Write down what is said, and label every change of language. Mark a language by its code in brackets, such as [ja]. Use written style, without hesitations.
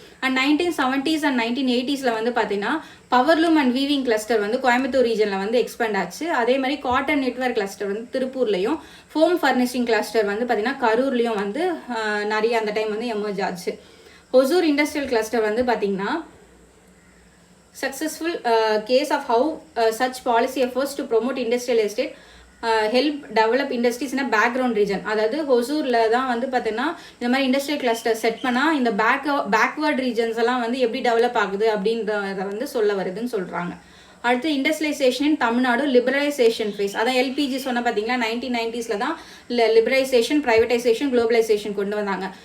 [ta] And 1970s and 1980s வந்து பார்த்தீங்கன்னா powerloom and weaving cluster வந்து கோயம்புத்தூர் ரீஜனில் வந்து எக்ஸ்பேண்ட் ஆச்சு. அதே மாதிரி காட்டன் நெட்வொர்க் கிளஸ்டர் வந்து திருப்பூர்லையும், ஹோம் ஃபர்னிஷிங் கிளஸ்டர் வந்து பார்த்தீங்கன்னா கரூர்லையும் வந்து நிறைய அந்த டைம் வந்து எமர்ஜ் ஆச்சு. ஒசூர் இண்டஸ்ட்ரியல் கிளஸ்டர் வந்து பார்த்தீங்கன்னா [en] successful case of how such policy efforts to promote industrial estate help develop industries in a background region. [ta] அதாவது ஹொசூரில் தான் வந்து பார்த்தீங்கன்னா இந்த மாதிரி இண்டஸ்ட்ரியல் கிளஸ்டர் செட் பண்ணால் இந்த பேக்வர்ட் ரீஜன்ஸ் எல்லாம் வந்து எப்படி டெவலப் ஆகுது அப்படின்றத வந்து சொல்ல வருதுன்னு சொல்கிறாங்க. அடுத்து இண்டஸ்ட்ரியலைசேஷன் இன் தமிழ்நாடு லிபரலைசேஷன் ஃபேஸ். அதான் எல்பிஜி சொன்ன பார்த்தீங்களா 1990s தான் லிபரலைசேஷன், ப்ரைவேட்டைசேஷன், குளோபலைசேஷன் கொண்டு வந்தாங்க.